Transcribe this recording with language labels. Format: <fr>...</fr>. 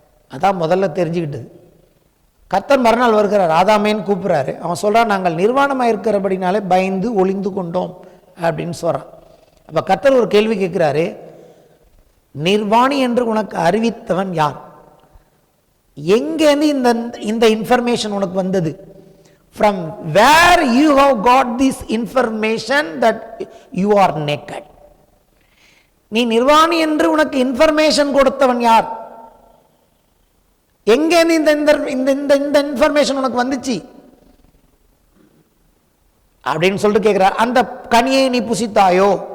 <ta>அதான் முதல்ல தெரிஞ்சுக்கிட்டது. கர்த்தர் மறுநாள் வருகிறார், ஆதாமேன்னு கூப்பிட்றாரு. அவன் சொல்கிறான், நாங்கள் நிர்வாணமாக இருக்கிறபடினாலே பயந்து ஒளிந்து கொண்டோம் அப்படின்னு சொல்கிறான். அப்போ கர்த்தர் ஒரு கேள்வி கேட்குறாரு, நிர்வாணி என்று உனக்கு அறிவித்தவன் யார்? எங்கேருந்து இந்த இன்ஃபர்மேஷன் உனக்கு வந்தது?</ta> <en>From where you have got this information that you are naked?</en> <ta>நீ நிர்வாணி என்று உனக்கு இன்ஃபர்மேஷன் கொடுத்தவன் யார்? எங்கேருந்து இந்த இன்ஃபர்மேஷன் உனக்கு வந்துச்சு அப்படின்னு சொல்லிட்டு கேட்கிறார். அந்த கனியை நீ புசித்தாயோ?</ta>